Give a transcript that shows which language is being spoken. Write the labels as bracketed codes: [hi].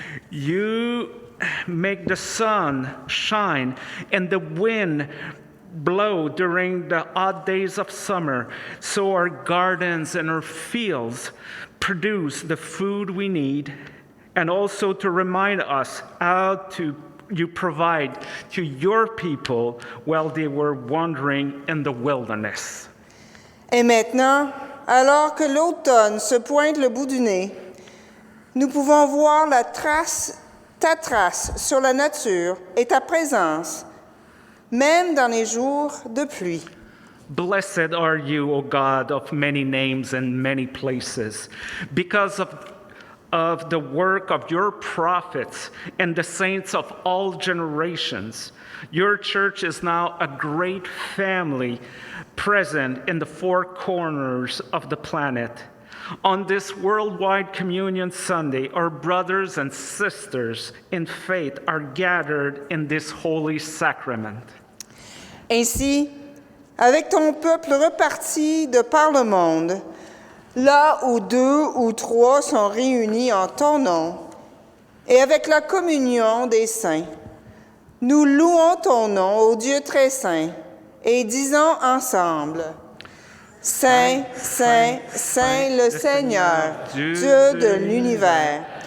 [en] You make the sun shine and the wind blow during the odd days of summer, so our gardens and our fields produce the food we need, and also to remind us how you provide to your people while they were wandering in the wilderness. [fr] Et maintenant, alors que l'automne se pointe le bout du nez, nous pouvons voir ta trace sur la nature et ta présence, même dans les jours de pluie. [en] Blessed are you, O God of many names and many places, because of the work of your prophets and the saints of all generations. Your church is now a great family present in the four corners of the planet. On this worldwide communion Sunday, our brothers and sisters in faith are gathered in this holy sacrament. [fr] Ainsi, avec ton peuple reparti de par le monde, là où 2 ou 3 sont réunis en ton nom, et avec la communion des saints, nous louons ton nom, ô Dieu très saint, et disons ensemble: Saint, Saint, Saint le Seigneur, Dieu de l'univers.